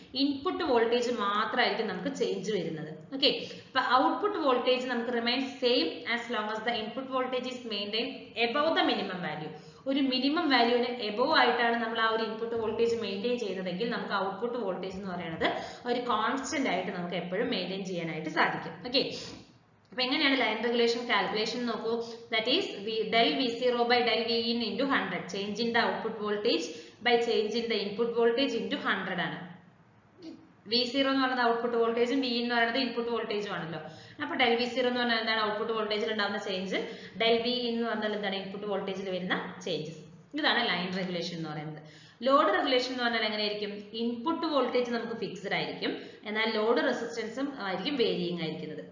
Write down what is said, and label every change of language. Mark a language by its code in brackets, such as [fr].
[ml] Input voltage മാത്രമായിരിക്കും നമുക്ക് change വരുന്നത്. ഓക്കെ, അപ്പൊ ഔട്ട്പുട്ട് വോൾട്ടേജ് നമുക്ക് [en] Remain same as long as the input voltage is maintain above the minimum value. [ml] ഒരു minimum വാല്യൂവിന് above ആയിട്ടാണ് നമ്മൾ ആ ഒരു ഇൻപുട്ട് വോൾട്ടേജ് മെയിൻറ്റെയിൻ ചെയ്യുന്നതെങ്കിൽ നമുക്ക് ഔട്ട്പുട്ട് വോൾട്ടേജ് എന്ന് പറയുന്നത് ഒരു കോൺസ്റ്റന്റ് ആയിട്ട് നമുക്ക് എപ്പോഴും മെയിൻറ്റെയിൻ ചെയ്യാനായിട്ട് സാധിക്കും. ഓക്കെ, അപ്പൊ എങ്ങനെയാണ് ലൈൻ റെഗുലേഷൻ കാൽക്കുലേഷൻ നോക്കൂ. [en] That is del V0 by del Vin into 100. Change in the output voltage by change in the input voltage into 100 ആണ്. [ml] V0 എന്ന് പറയുന്നത് ഔട്ട്പുട്ട് വോൾട്ടേജും Vin എന്ന് പറയുന്നത് ഇൻപുട്ട് വോൾട്ടേജും ആണല്ലോ. അപ്പോൾ del V0 എന്ന് പറഞ്ഞാൽ എന്താണ് ഔട്ട്പുട്ട് വോൾട്ടേജിൽ ഉണ്ടാകുന്ന ചേഞ്ച്, del Vin എന്ന് പറഞ്ഞാൽ എന്താണ് ഇൻപുട്ട് വോൾട്ടേജിൽ വരുന്ന ചേഞ്ചസ്. ഇതാണ് ലൈൻ റെഗുലേഷൻ എന്ന് പറയുന്നത്. ലോഡ് റെഗുലേഷൻ എന്ന് പറഞ്ഞാൽ എങ്ങനെയായിരിക്കും, ഇൻപുട്ട് വോൾട്ടേജ് നമുക്ക് ഫിക്സ്ഡ് ആയിരിക്കും, എന്നാൽ ലോഡ് റെസിസ്റ്റൻസും ആയിരിക്കും വേരിയിങ് ആയിരിക്കുന്നത്.